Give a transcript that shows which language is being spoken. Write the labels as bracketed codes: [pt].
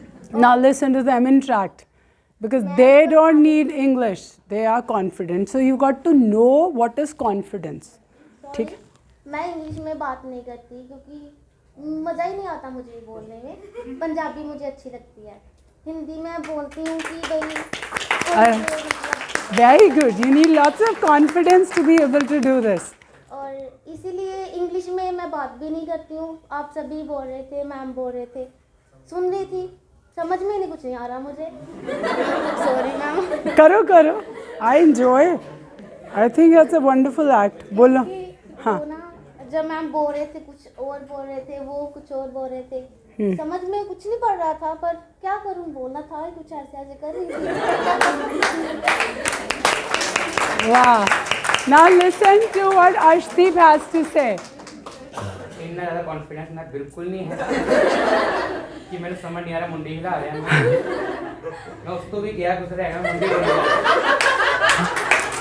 [en] Now listen to them interact. Because they don't need English. They are confident. So you got to know what is confidence. [hi] ठीक है? मैं English में बात नहीं करती क्योंकि मज़ा ही नहीं आता मुझे बोलने में. पंजाबी मुझे अच्छी लगती है. हिंदी में बोलती हूँ कि भाई [en] Very good. You need lots of confidence to be able to do this. [hi] और इसीलिए इंग्लिश में मैं बात भी नहीं करती हूँ. आप सभी बोल रहे थे, मैम बोल रहे थे, सुन रही थी, समझ में नहीं कुछ नहीं आ रहा मुझे. Sorry ma'am. करो करो. [en] I enjoy. I think that's a wonderful act. [hi] बोलो. हाँ. तो ना जब मैम बोल रहे थे कुछ और बोल रहे थे, वो कुछ और बोल रहे थे, समझ में कुछ नहीं पड़ रहा था, पर क्या करूँ, बोलना था कुछ ऐसे ऐसे कर रही थी. [en] Wow. Now listen to what Arshdeep has to say. [hi] इतना ज़्यादा कॉन्फिडेंस मैं बिल्कुल नहीं है कि मैंने समझ नहीं आ रहा मुंडी हिला रहा है. मैं उसको भी गया कुछ रहेगा मुंडी हिला.